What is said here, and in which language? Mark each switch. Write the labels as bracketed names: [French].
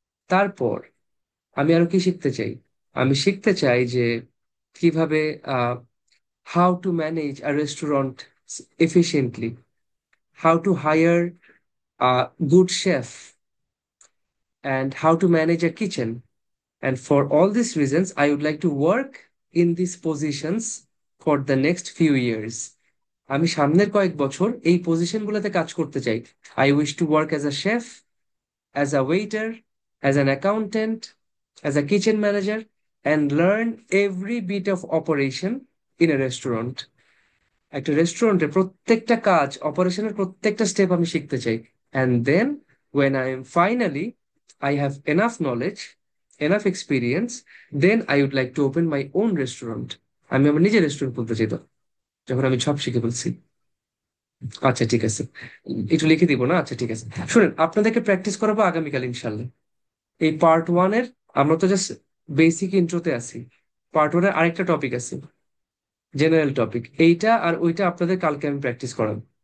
[Bangla] তারপর আমি আরো কি শিখতে চাই, আমি শিখতে চাই যে কিভাবে [English] How to manage a restaurant efficiently, how to hire a good chef, and how to manage a kitchen. And for all these reasons, I would like to work in these positions for the next few years. [Bangla] আমি সামনের কয়েক বছর এই পজিশনগুলোতে কাজ করতে চাই। [English] I wish to work as a chef, as a waiter, as an accountant, as a kitchen manager, and learn every bit of operation in a restaurant. [Bangla] একটা রেস্টুরেন্টের প্রত্যেকটা কাজ, অপারেশনের প্রত্যেকটা স্টেপ আমি শিখতে চাই। [English] And then when I am finally I have enough knowledge, enough experience, then I would like to open my own restaurant. [Bangla] আমি আমার নিজের রেস্টুরেন্ট খুলতে চাই তো, যখন আমি সব শিখে বলছি। আচ্ছা ঠিক আছে, একটু লিখে দিব না? আচ্ছা ঠিক আছে, শুনেন, আপনাদেরকে প্র্যাকটিস করাবো আগামীকাল ইনশাল্লাহ। এই পার্ট ওয়ান এর আমরা তো জাস্ট বেসিক ইন্ট্রোতে আছি। পার্ট ওয়ানের আরেকটা টপিক আছে, জেনারেল টপিক। এইটা আর ওইটা আপনাদের কালকে আমি প্র্যাকটিস করাবো।